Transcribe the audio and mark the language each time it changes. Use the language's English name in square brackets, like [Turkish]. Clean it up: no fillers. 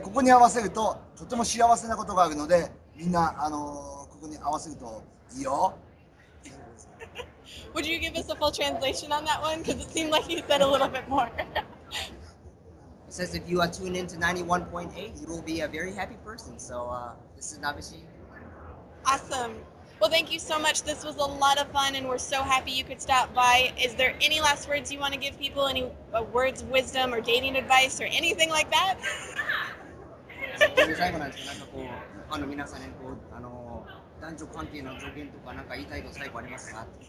[Japanese] ここに合わせると、とても幸せなことがあるので、みんな、ここに合わせるといいよ。 [English] Would you give us a full translation on that one? Because it seemed like you said a little bit more. It says if you are tuned into 91.8, you will be a very happy person. So this is Nabeshin. Awesome. Well, thank you so much. This was a lot of fun, and we're so happy you could stop by. Is there any last words you want to give people? Any words of wisdom or dating advice or anything like that? [Japanese] 最後なんですけど、なんかこう、ファンの皆さんにこう、男女関係の条件とか、なんか言いたいこと最後ありますか？